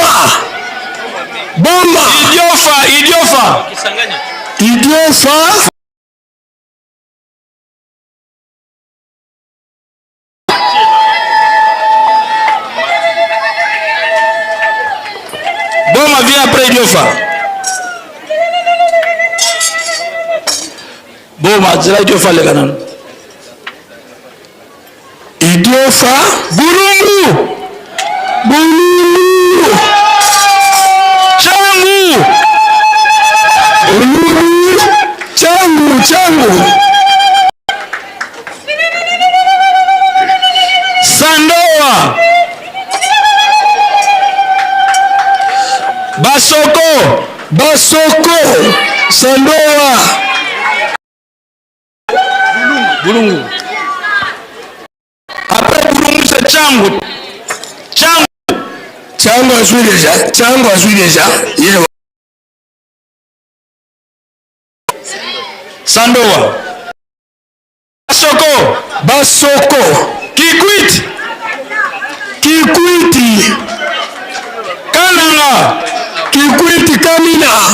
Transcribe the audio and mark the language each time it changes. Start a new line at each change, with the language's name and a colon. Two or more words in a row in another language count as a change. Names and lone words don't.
French: Boma. Idiofa. Idiofa. Idiofa. Boma vient après Idiofa. Boma, c'est là Idiofa les canons. Idiofa. Burungu. Bululu. Changu. Bululu. Changu. Changu. Sandoa. Basoko. Basoko. Sandoa. Bulungu. Après Bulungu, c'est Changu. Changu. Changu a joué déjà. Changu a joué déjà. Sandoa. Basoko. Basoko. Kikwit. Kikwiti. Kananga. Kikwiti Kamina.